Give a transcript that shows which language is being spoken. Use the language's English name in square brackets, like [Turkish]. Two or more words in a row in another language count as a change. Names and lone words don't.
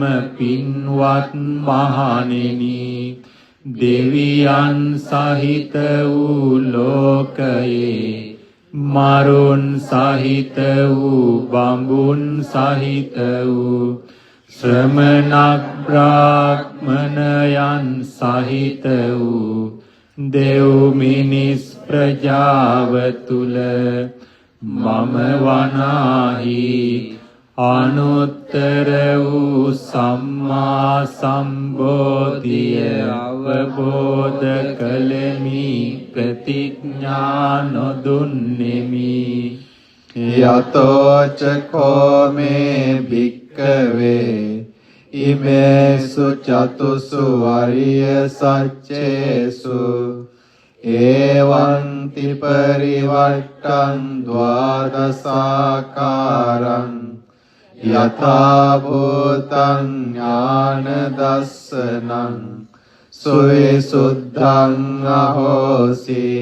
[Sinhala] පින්වත් මහණෙනි, දෙවියන් සහිත වූ ලෝකයේ මරුන් සහිත වූ බඹුන් සහිත වූ ශ්‍රමණ බ්‍රාහ්මණයන් සහිත වූ දෙව් මිනිස් ප්‍රජාව තුල මම වනාහි අනුත්තර වූ සම්මා සම්බෝධිය අවබෝධ කළෙමි ප්‍රතිඥා නොදුන්නෙමි [Pali] යතෝ චකෝ මේ භික්ඛවේ ඉමේසු චතුසු අරිය සච්චේසු එවං ති පරිවට්ටං ද්වාදසාකාරං යථා භූතං ඥාන දස්සනං සුවිසුද්ධං අහෝසි